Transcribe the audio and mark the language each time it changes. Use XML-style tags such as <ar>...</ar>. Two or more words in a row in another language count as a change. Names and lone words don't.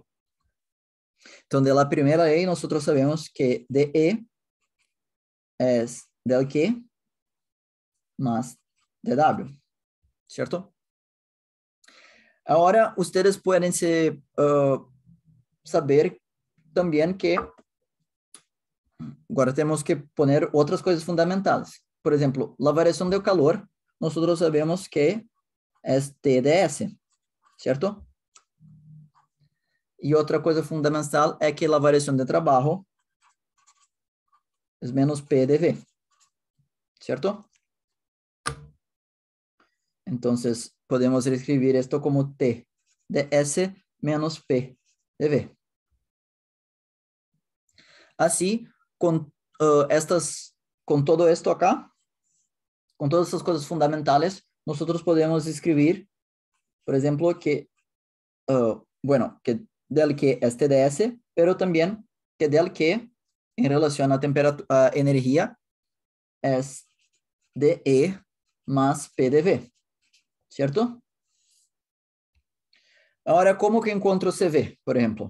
<es>Entonces, de la primera ley, nosotros sabemos que dE es del Q más dW, ¿cierto? Ahora, ustedes pueden saber también que</es> <pt>agora temos que poner outras coisas fundamentais. Por exemplo, a variação do calor, nós sabemos que é TdS, certo? E outra coisa fundamental é que a variação de trabalho é menos PDV, certo? Então, podemos escrever isto como T ds menos PDV.</pt> <es>Assim, com todo esto acá,</es> <pt>com todas essas coisas fundamentais, nós podemos escrever, por exemplo,</pt> <es>que, que del que es TdS, pero también que del que en relación a temperatura, a energía, es dE más PDV, ¿cierto? Ahora, ¿cómo que encuentro CV, por ejemplo?</es>